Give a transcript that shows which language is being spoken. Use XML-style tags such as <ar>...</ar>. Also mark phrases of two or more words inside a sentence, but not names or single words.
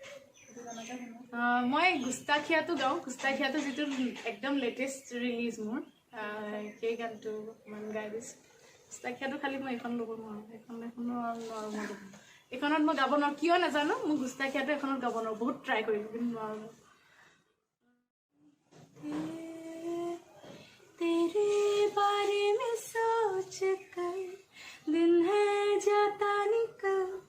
<as>মই গুস্তাখিয়াটো গাওঁ গুস্তাখিয়াটো যিটো একদম</as> <en>latest release</en> <as>মোৰ সেই গানটো অকণমান গাই দিছোঁ গুস্তাখিয়াটো খালি মই এইখন ল'ব নোৱাৰোঁ এইখনত মই গাব নোৱাৰোঁ কিয় নাজানো মোৰ গুস্তাখিয়াটো এখনত গাব নোৱাৰোঁ বহুত ট্ৰাই কৰিলোঁ কিন্তু নোৱাৰোঁ</as> <hi>तेरे बारे में सोच कर दिन है जाता निकल</hi>